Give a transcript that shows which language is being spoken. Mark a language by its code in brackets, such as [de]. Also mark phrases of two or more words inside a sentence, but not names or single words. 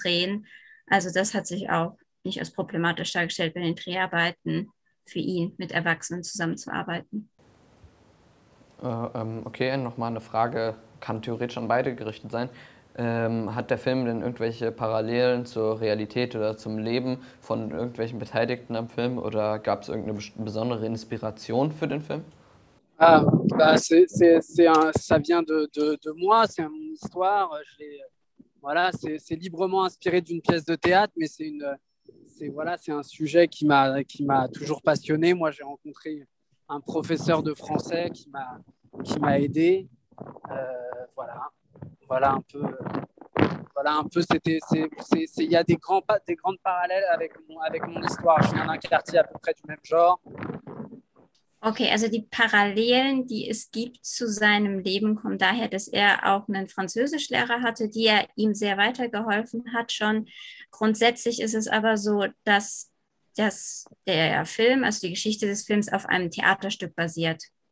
[de] Also das hat sich auch nicht als problematisch dargestellt bei den Dreharbeiten für ihn, mit Erwachsenen zusammenzuarbeiten. Okay, nochmal eine Frage, kann theoretisch an beide gerichtet sein. Hat der Film denn irgendwelche Parallelen zur Realität oder zum Leben von irgendwelchen Beteiligten am Film oder gab es irgendeine besondere Inspiration für den Film? [fr] Ah, bah ça vient de moi, c'est mon histoire. Voilà, c'est librement inspiré d'une pièce de théâtre, mais c'est un sujet qui m'a toujours passionné. Moi, j'ai rencontré un professeur de français qui m'a aidé. Voilà un peu. Voilà un peu. Il y a des grandes parallèles avec mon histoire. Je viens d'un quartier à peu près du même genre. [de] Okay, also die Parallelen, die es gibt zu seinem Leben, kommen daher, dass er auch einen Französischlehrer hatte, die er ihm sehr weitergeholfen hat schon. Grundsätzlich ist es aber so, dass der Film, also die Geschichte des Films, auf einem Theaterstück basiert.